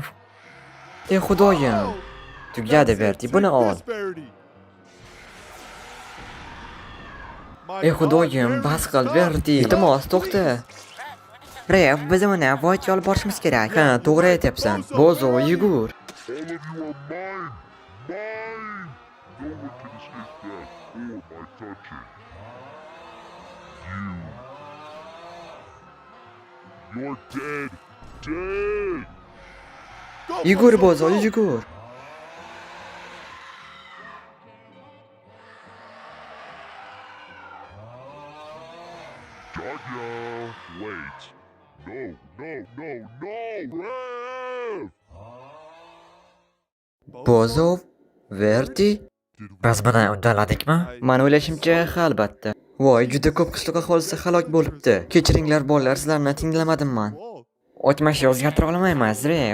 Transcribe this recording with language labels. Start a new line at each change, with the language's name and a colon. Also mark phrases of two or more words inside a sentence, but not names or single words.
Uzbek: Ey xudoyim. Tugadi Verti, buni ol. Ey xudoyim, bas qil Verti. Iltimos, to'xta. Rev, biz uni Voidga olib borishimiz kerak. Ha, to'g'ri aytyapsan. Bozo, yugur.
English: You're dead. Dead.
Uzbek: Yugur Bozo, yugur. Danya,
English: wait. No, no, no, no, Rev!
Uzbek: Bozo, Verti? Biz buni uddaladikmi? Men o'ylashimcha, albatta. Voy, juda ko'p qishloq aholisi halok bo'libdi. Kechiringlar bolalar, sizlarni tinglamadim men. O'tmishni o'zgartira olmaymiz, Rev.